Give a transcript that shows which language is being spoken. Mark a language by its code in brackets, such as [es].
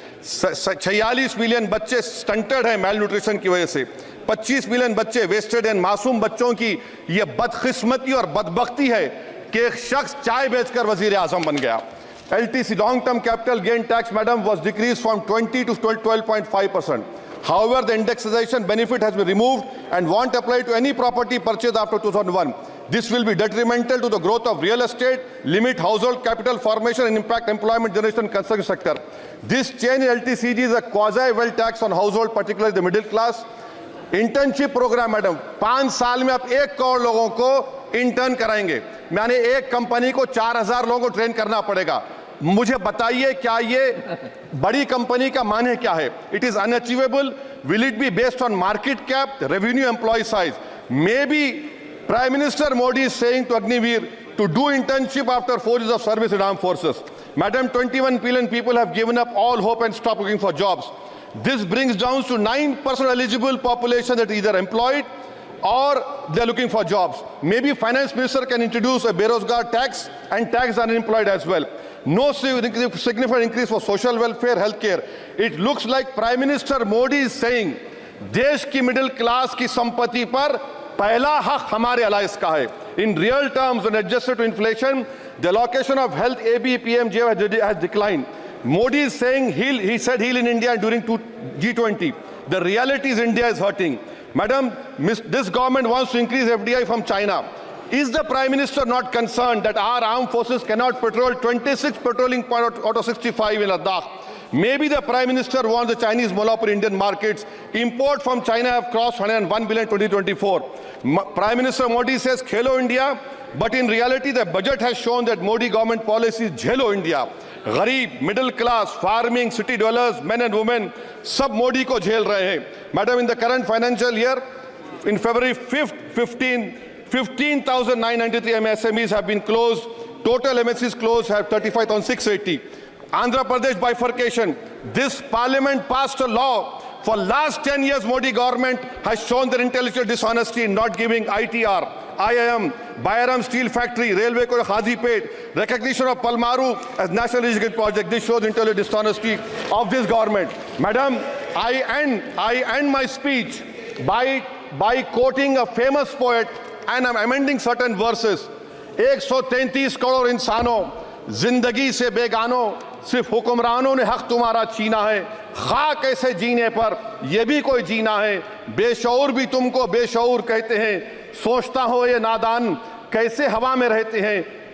[hi] 46 million बच्चे stunted हैं mail nutrition की वजह से। 25 मिलियन बच्चे वेस्टेड हैं। मासूम बच्चों की यह बदकिस्मती और बदबख्ती है कि एक शख्स चाय बेचकर वजीर आजम बन गया। [en] LTC long term capital gain tax madam was decreased from 20 to 12.5%. However, the indexation benefit has been removed and won't apply to any property purchased after 2001. This will be detrimental to the growth of real estate, limit household capital formation and impact employment generation in construction sector. This change in LTCG is a quasi-wealth tax on household, particularly the middle class. [hi] Internship programme madam 5 साल में आप 1 करोड़ लोगों को intern कराएंगे। यानी एक company को 4000 लोगों को ट्रेन करना पड़ेगा। मुझे बताइए क्या ये बड़ी कंपनी का माने क्या है? [en] It is unachievable. Will it be based on market cap, revenue, employ size? May be Prime Minister Modi is saying to Agniveer to do internship after 4 years of service in armed forces. Madam, 21 billion people have given up all hope and stopped looking for jobs. This brings down to 9% eligible population that are either employed or they're looking for jobs. Maybe Finance Minister can introduce a Berozgar tax and tax unemployed as well. No significant increase for social welfare, healthcare. It looks like Prime Minister Modi is saying [hi] देश की middle class की संपत्ति पर पहला हक हमारे alliance का है. [en] In real terms, when adjusted to inflation, the allocation of health AB, PMJ has declined. Modi is saying he said heal in India during G20. The reality is India is hurting. Madam, this government wants to increase FDI from China. Is the Prime Minister not concerned that our armed forces cannot patrol 26 patrolling points out of 65 in Ladakh? Maybe the Prime Minister wants the Chinese monopoly Indian markets. Import from China have crossed 101 billion in 2024. Prime Minister Modi says Khelo India, but in reality the budget has shown that Modi government policy is Jhelo India. [hi] गरीब, middle class, farming, city dwellers, [en] men and women, [hi] सब मोदी को झेल रहे हैं. [en] Madam, in the current financial year, in February 5th, 15,993 MSMEs have been closed. Total MSCs closed have 35,680. Andhra Pradesh bifurcation. This parliament passed a law. For last 10 years, Modi government has shown their intellectual dishonesty in not giving ITR, IIM, Bayaram Steel Factory, Railway Code Hazipet, recognition of Palmaru as National Irrigation Project. This shows intellectual dishonesty of this government. Madam, I end my speech by quoting a famous poet, and I'm amending certain verses. [hi] 133 crore इंसानों, जिंदगी से बेगानों, सिर्फ हुक्मरानों ने हक तुम्हारा छीना है. खाक ऐसे जीने पर यह भी कोई जीना है. बेशऊर भी तुमको बेशऊर कहते हैं. सोचता हो ये नादान कैसे हवा में रहते हैं.